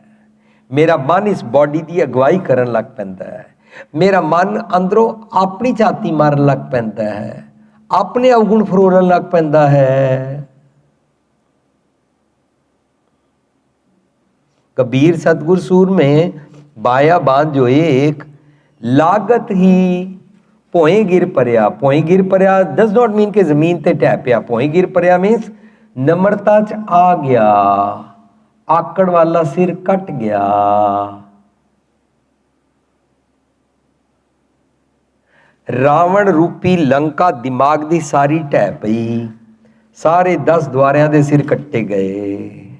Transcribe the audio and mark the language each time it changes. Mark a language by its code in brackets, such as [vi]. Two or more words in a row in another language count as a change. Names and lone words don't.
[pa] ਮੇਰਾ ਮਨ ਇਸ ਬਾਡੀ ਦੀ ਅਗਵਾਈ ਕਰਨ ਲੱਗ ਪੈਂਦਾ ਹੈ। ਮੇਰਾ ਮਨ ਅੰਦਰੋਂ ਆਪਣੀ ਛਾਤੀ ਮਾਰਨ ਲੱਗ ਪੈਂਦਾ ਹੈ, ਆਪਣੇ ਅਵਗੁਣ ਫਰੋਲਣ ਲੱਗ ਪੈਂਦਾ ਹੈ। ਕਬੀਰ ਸਤਗੁਰ ਸੂਰ ਮੇਂ ਬਾਯਾ ਬਾਂਧ ਜੋ ਏਕ ਲਾਗਤ ਹੀ ਭੋਏ ਗਿਰ ਪਰਿਆ। ਭੋਏ ਗਿਰ ਪਰਿਆ [en] does not mean [pa] ਕੇ ਜ਼ਮੀਨ ਤੇ ਢਹਿ ਪਿਆ। ਭੋਏ ਗਿਰ ਪਰਿਆ ਮੀਨਜ਼ ਨਮਰਤਾ 'ਚ ਆ ਗਿਆ, ਆਕੜ ਵਾਲਾ ਸਿਰ ਕੱਟ ਗਿਆ। ਰਾਵਣ ਰੂਪੀ ਲੰਕਾ ਦਿਮਾਗ ਦੀ ਸਾਰੀ ਢਹਿ ਪਈ, ਸਾਰੇ 10 ਦੁਆਰਿਆਂ ਦੇ ਸਿਰ ਕੱਟੇ ਗਏ।